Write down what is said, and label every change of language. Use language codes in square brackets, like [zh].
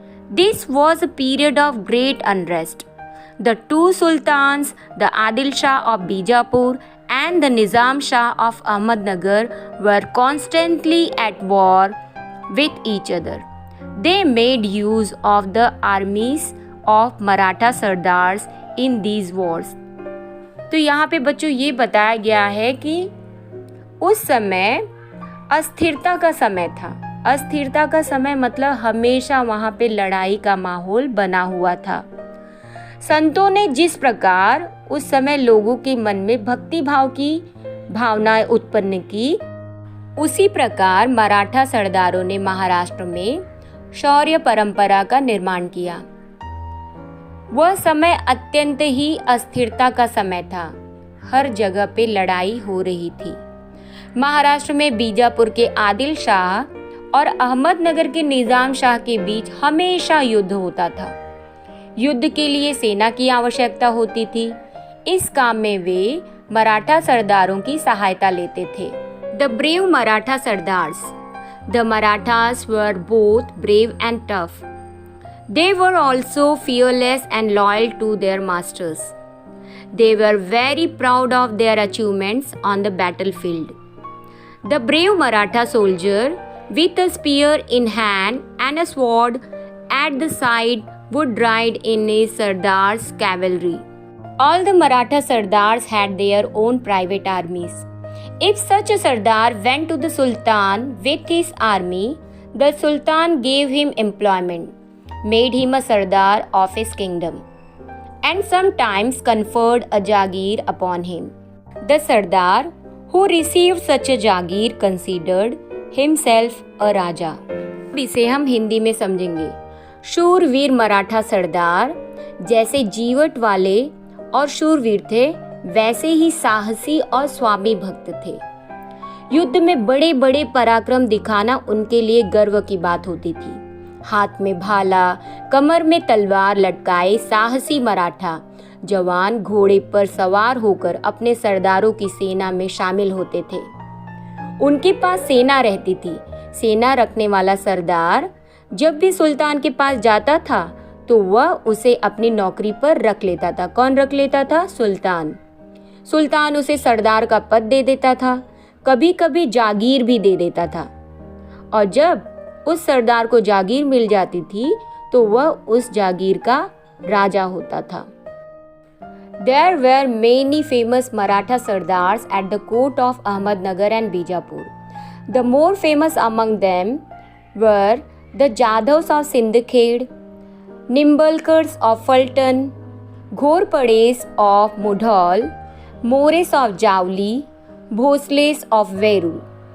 [en] This was a period of great unrest. The two sultans, the Adil Shah of Bijapur and the Nizam Shah of Ahmednagar, were constantly at war with each other. They made use of the armies of Maratha Sardars in these wars. [hi] तो यहाँ पे बच्चों ये बताया गया है कि उस समय अस्थिरता का समय था. अस्थिरता का समय मतलब हमेशा वहाँ पे लड़ाई का माहौल बना हुआ था. संतों ने जिस प्रकार उस समय लोगों के मन में भक्ति भाव की भावनाएं उत्पन्न की, उसी प्रकार मराठा सरदारों ने महाराष्ट्र में शौर्य परंपरा का निर्माण किया. वह समय अत्यंत ही अस्थिरता का समय था. हर जगह पे लड़ाई हो रही थी. महाराष्ट्र में बीजापुर के आदिल शाह और अहमदनगर के निजाम शाह के बीच हमेशा युद्ध होता था. युद्ध के लिए सेना की आवश्यकता होती थी. इस काम में वे मराठा सरदारों की सहायता लेते थे. [en] The brave Maratha Sardars. The Marathas were both brave and tough. They were also fearless and loyal to their masters. They were very proud of their achievements on the battlefield. The brave Maratha soldier, with a spear in hand and a sword at the side, would ride in his Sardar's cavalry. All the Maratha Sardars had their own private armies. If such a Sardar went to the Sultan with his army, the Sultan gave him employment, made him a Sardar of his kingdom, and sometimes conferred a Jagir upon him. The Sardar who received such a Jagir considered himself a Raja. [hi] इसे हम हिंदी में समझेंगे. शूरवीर मराठा सरदार जैसे जीवट वाले और शूरवीर थे, वैसे ही साहसी और स्वामी भक्त थे. युद्ध में बड़े बड़े पराक्रम दिखाना उनके लिए गर्व की बात होती थी. हाथ में भाला, कमर में तलवार लटकाए साहसी मराठा जवान घोड़े पर सवार होकर अपने सरदारों की सेना में शामिल होते थे. उनके पास सेना रहती थी. सेना रखने वाला सरदार जब भी सुल्तान के पास जाता था तो वह उसे अपनी नौकरी पर रख लेता था. कौन रख लेता था? सुल्तान. सुल्तान उसे सरदार का पद दे देता था. कभी कभी जागीर भी दे देता था. और जब उस सरदार को जागीर मिल जाती थी तो वह उस जागीर का राजा होता था. [en] There were many famous Maratha Sardars at the court of Ahmednagar and Bijapur. The more famous among them were the Jadhavs of Sindhkhed, Nimbalkars of Fulton, Ghorpades of Mudhol, Mores of Javli, Bhosles of Veru.